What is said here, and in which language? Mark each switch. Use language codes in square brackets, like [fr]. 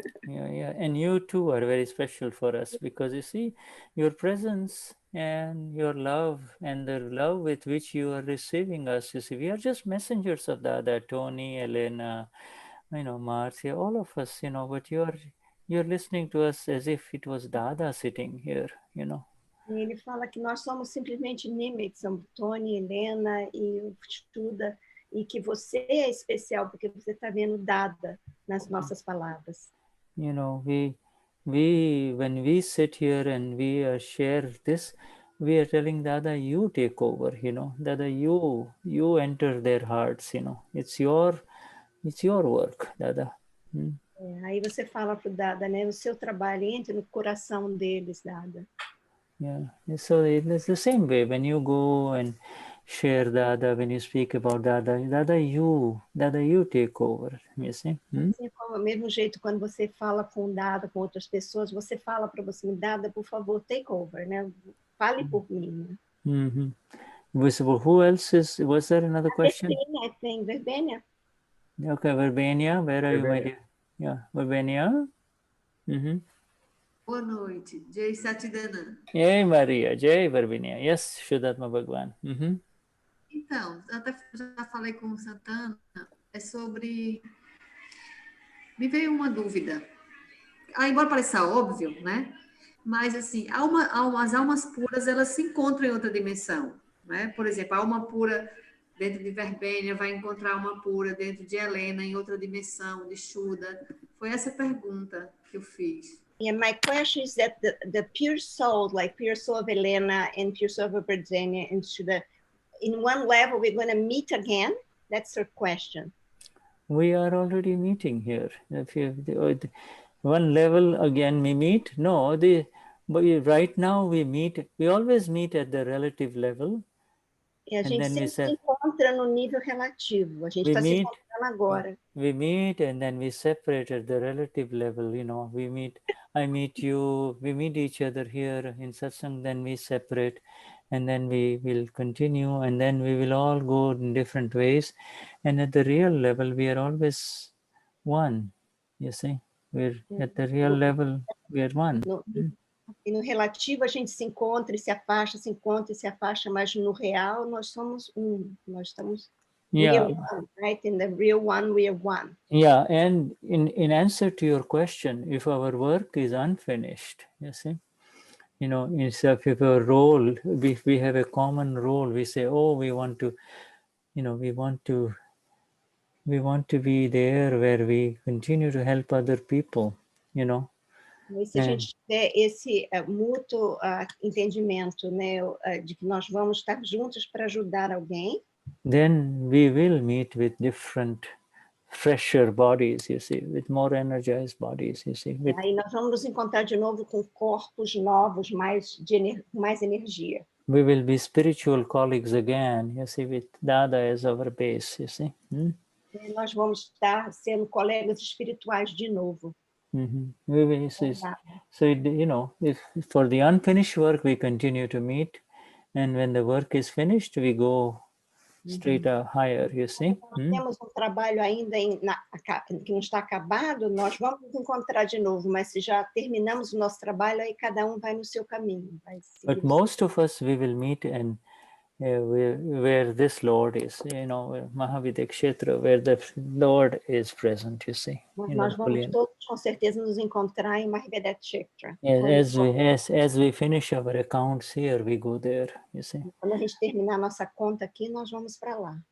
[en] Yeah, and you too are very special for us, because you see, your presence and your love and the love with which you are receiving us, you see, we are just messengers of Dada, Tony, Helena, Marcia, all of us, but you're listening to us as if it was Dada sitting here, [pt] Ele fala que nós somos simplesmente mimics, somos Tony, Helena e o Shuddha, e que você é especial porque você está vendo Dada nas nossas palavras. [en] When we sit here and we share this, we are telling Dada, you take over, Dada, you enter their hearts, it's your work, Dada. [pt] Aí você fala para o Dada, né? O seu trabalho entra no coração deles, Dada. [en] Yeah, so it's the same way when you go and share Dada, when you speak about Dada, Dada, you take over, you see? [pt] Assim como, do mesmo jeito, quando você fala com Dada, com outras pessoas, você fala para você, Dada, por favor, [en] take over, [pt] né? Fale por mim. [en] Who else was there another question? I think, Verbena. Okay, Verbena, where are you, my dear? Yeah, Verbena. [pt] Boa noite, Jai Satidana. [en] Hey, Maria, Jai Verbena. Yes, Shuddhatma Bhagavan. [pt] Então, até já falei com o Santana, é sobre... Me veio uma dúvida. Embora pareça óbvio, né? Mas, assim, as almas puras, elas se encontram em outra dimensão, né? Por exemplo, a alma pura dentro de Verbena vai encontrar a alma pura dentro de Helena em outra dimensão, de Shuddha. Foi essa pergunta que eu fiz. [en] Yeah, my question is that the pure soul, like pure soul of Helena and pure soul of Verbena and Shuddha, in one level, we're going to meet again? That's her question. We are already meeting here. If one level again we meet? No, but right now we always meet at the relative level. [pt] E a gente sempre se encontra encontra no nível relativo. A gente está se encontrando agora. [en] We meet and then we separate at the relative level, you know. We meet, I meet you, we meet each other here in satsang, then we separate, and then we will continue, and then we will all go in different ways. And at the real level, we are always one, you see. We're at the real level, we are one. [pt] E no relativo a gente se encontra e se afasta, se encontra e se afasta, mas no real nós somos nós estamos [en] real one, [pt] right? [en] In the real one, we are one. Yeah, and in answer to your question, if our work is unfinished, you see, you know, instead of our role, we have a common role, we say, oh, we want to, you know, we want to be there where we continue to help other people, you know. [pt] E se a gente tiver esse mútuo entendimento, né, de que nós vamos estar juntos para ajudar alguém, [en] then we will meet with different, fresher bodies, you see, with more energized bodies, you see. [pt] Aí nós vamos nos encontrar de novo com corpos novos, mais energia. [en] We will be spiritual colleagues again, you see, with Dada as our base, you see. [pt] E nós vamos estar sendo colegas espirituais de novo. [en] We will see. So, you know, if for the unfinished work, we continue to meet, and when the work is finished, we go straight higher, you see. [pt] Temos trabalho ainda que não está acabado, nós vamos nos encontrar de novo, mas se já terminamos o nosso trabalho, aí cada vai no seu caminho. [en] But most of us, we will meet and where this Lord is, you know, Mahavida Kshetra, where the Lord is present, you see. [pt] Nós vamos todos, com certeza, nos encontrar em Mahavida Kshetra. [en] As we finish our accounts here, we go there, you see. [pt] Quando a gente terminar nossa conta aqui, nós vamos para lá.